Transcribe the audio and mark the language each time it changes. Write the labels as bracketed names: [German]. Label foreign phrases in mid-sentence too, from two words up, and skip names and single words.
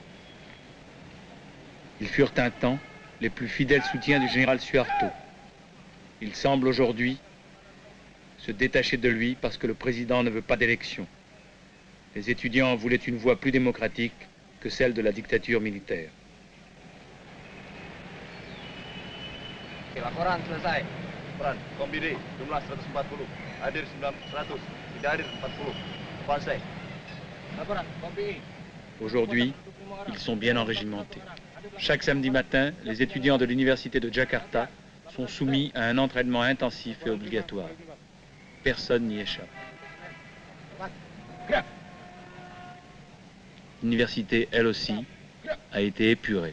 [French] Ils furent un temps les plus fidèles soutiens du général Suharto. Ils semblent aujourd'hui se détacher de lui parce que le président ne veut pas d'élection. Les étudiants voulaient une voie plus démocratique que celle de la dictature militaire. [Indonesian] Laporan selesai. Laporan, Kombiri, jumlah 140. Hadir 900, tidak hadir 40. Selesai. Laporan, Kombiri. [French] Aujourd'hui, ils sont bien enrégimentés. Chaque samedi matin, les étudiants de l'université de Jakarta sont soumis à un entraînement intensif et obligatoire. Personne n'y échappe. L'université, elle aussi, a été épurée.